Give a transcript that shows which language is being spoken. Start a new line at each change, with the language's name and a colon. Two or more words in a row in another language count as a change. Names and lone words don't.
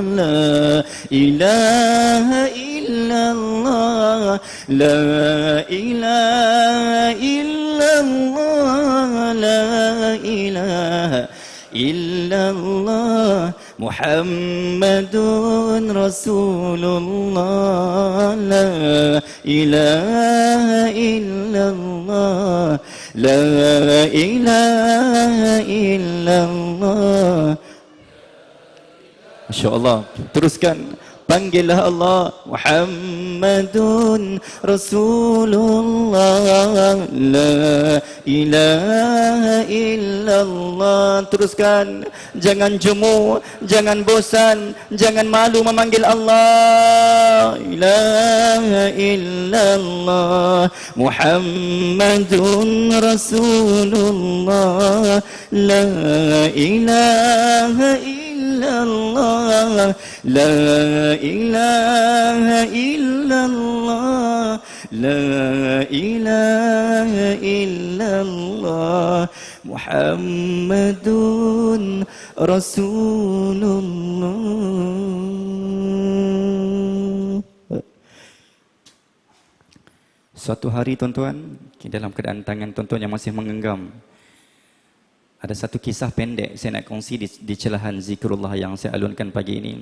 Arabic: لا إله إلا الله، لا إله إلا الله، لا إله إلا الله، محمد رسول الله. لا إله إلا الله، لا إله إلا الله.
Malay: Masya-Allah. Teruskan. Panggillah Allah,
Arabic: محمد رسول الله. لا إله إلا الله.
Malay: Teruskan. Jangan jemu, jangan bosan, jangan malu memanggil Allah.
Arabic: لا إله إلا الله، محمد رسول الله. لا إله إلا الله، لا إله إلا الله، لا إله إلا الله، محمد رسول الله.
Malay: Suatu hari, tuan-tuan, dalam keadaan tangan tuan-tuan yang masih menggenggam, ada satu kisah pendek saya nak kongsi di celahan zikrullah yang saya alunkan pagi ini.